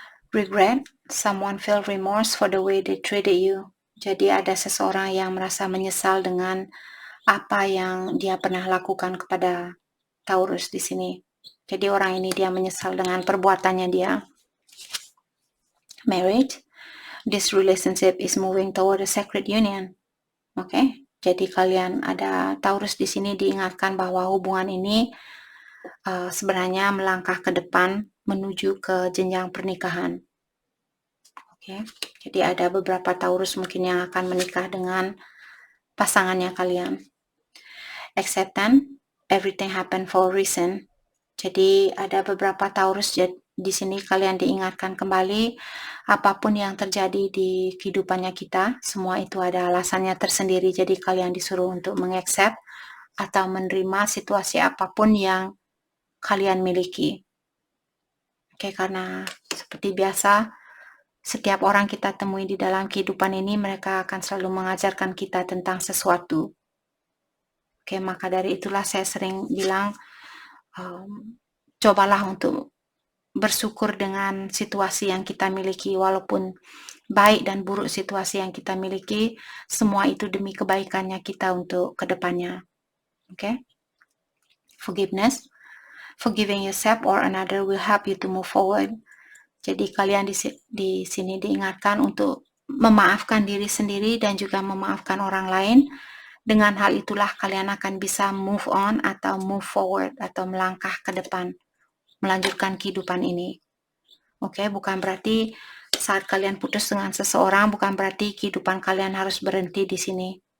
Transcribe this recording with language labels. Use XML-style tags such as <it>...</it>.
<en>Regret, someone feel remorse for the way they treated you.</en> <id>Jadi ada seseorang yang merasa menyesal dengan apa yang dia pernah lakukan kepada Taurus di sini. Jadi orang ini dia menyesal dengan perbuatannya dia.</id> <en>Marriage, this relationship is moving toward a sacred union.</en> <id>Oke, jadi kalian ada Taurus di sini diingatkan bahwa hubungan ini sebenarnya melangkah ke depan menuju ke jenjang pernikahan. Oke, jadi ada beberapa Taurus mungkin yang akan menikah dengan pasangannya kalian.</id> <en>Acceptance, everything happen for a reason.</en> <id>Jadi ada beberapa Taurus di sini kalian diingatkan kembali apapun yang terjadi di kehidupannya kita, semua itu ada alasannya tersendiri. Jadi kalian disuruh untuk mengaccept atau menerima situasi apapun yang kalian miliki. Oke, karena seperti biasa, setiap orang kita temui di dalam kehidupan ini, mereka akan selalu mengajarkan kita tentang sesuatu. Oke, maka dari itulah saya sering bilang, cobalah untuk bersyukur dengan situasi yang kita miliki, walaupun baik dan buruk situasi yang kita miliki, semua itu demi kebaikannya kita untuk kedepannya. Oke?</id> <en>Forgiveness. Forgiving yourself or another will help you to move forward.</en> <id>Jadi kalian di sini diingatkan untuk memaafkan diri sendiri dan juga memaafkan orang lain. Dengan hal itulah kalian akan bisa move on atau move forward atau melangkah ke depan, melanjutkan kehidupan ini. Oke, bukan berarti saat kalian putus dengan seseorang, bukan berarti kehidupan kalian harus berhenti di sini.</id>